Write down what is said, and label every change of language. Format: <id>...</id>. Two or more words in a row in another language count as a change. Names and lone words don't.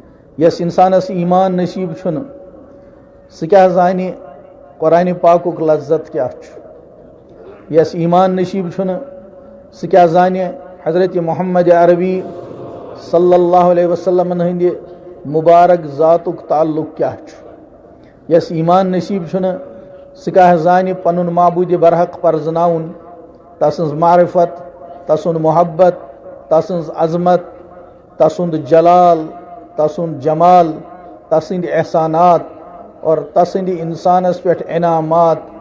<ks>یس انسانس ایمان نصیب چھن سہ کیا زانہ قرآن پاکک لذت کیا چھ یس ایمان نصیب چھن سہ کیا زانہ حضرت محمد عربی</ks> <ar>صلی اللہ علیہ وسلم</ar> <ks>ہند مبارک ذاتک تعلق کیا چھ یس ایمان نصیب چھن سہ کیا زانہ پنن معبود برحق پرزناؤن تسنز معرفت تسند محبت تسنز عظمت تسند جلال تسند جمال تسند احسانات اور تسند انسانس پہ انعامات</ks>